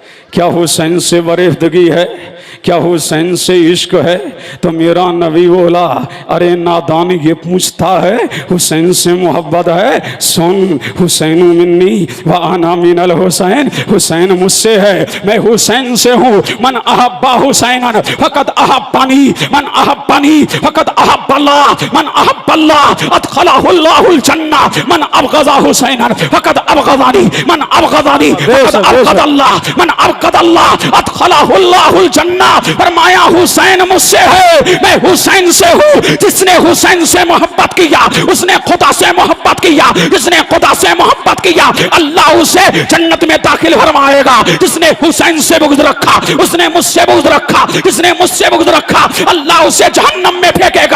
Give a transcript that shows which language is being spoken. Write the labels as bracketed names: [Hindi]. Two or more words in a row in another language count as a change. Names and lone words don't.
[Hindi] क्या हुसैन से वरीदगी है? क्या हुसैन से इश्क है? तो मेरा नबी बोला, अरे नादान ये पूछता है हुसैन से मोहब्बत है? सुन, [Arabic] حسين مني وأنا من الحسين, [Hindi] हुसैन मुझसे है, मैं हुसैन से हूँ। [Arabic] من أحب حسينا فقد أحبني، من أحبني فقد أحب الله، من أحب الله أدخله الله الجنة، من أبغض حسينا فقد أبغضني، من أبغضني فقد أبغض الله، من أبغض الله أدخله الله الجنة. [Hindi] फरमाया हुसैन मुझसे है, मैं हुसैन से हूँ। जिसने हुसैन से मोहब्बत किया उसने खुदा से मोहब्बत किया, जिसने खुदा से मोहब्बत किया अल्लाह उसे जन्नत में दाखिल फरमाएगा। जिसने हुसैन से बुग़्ज़ रखा उसने मुझसे बुग़्ज़ रखा, जिसने मुझसे बुग़्ज़ रखा अल्लाह उसे जहन्नम में फेंकेगा।